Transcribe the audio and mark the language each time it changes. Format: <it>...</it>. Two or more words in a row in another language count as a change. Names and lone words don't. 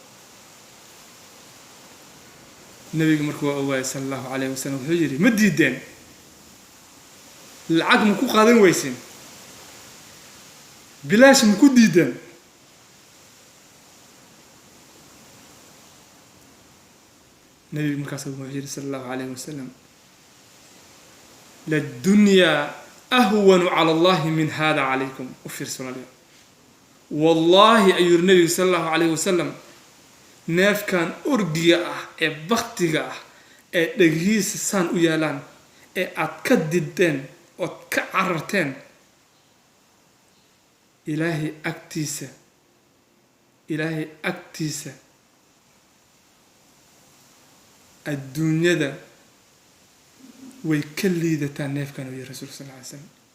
<so>nabiga markuu waa ogaayay</so> <ar>صلى الله عليه وسلم</ar> <so>wuxuu yiri ma diideen lacag ma ku qaadan weysin bilaash ma ku diideen nabiga markaas wuxuu yiri</so> <ar>صلى الله عليه وسلم الدنيا أهون على الله من</ar> <so>hada alaykum ufirsun wallahi ayuu nabiga</so> <ar>صلى الله عليه وسلم</ar> <so>neefkan orgiga ah ee baktiga ah ee dhagihiisa saan u yaalaan ee aad ka dideen ood ka cararteen ilaahay agtiisa adduunyada way ka liidataa neefkan uu yiri rasuulka</so> <ar>صلى الله عليه وسلم</ar>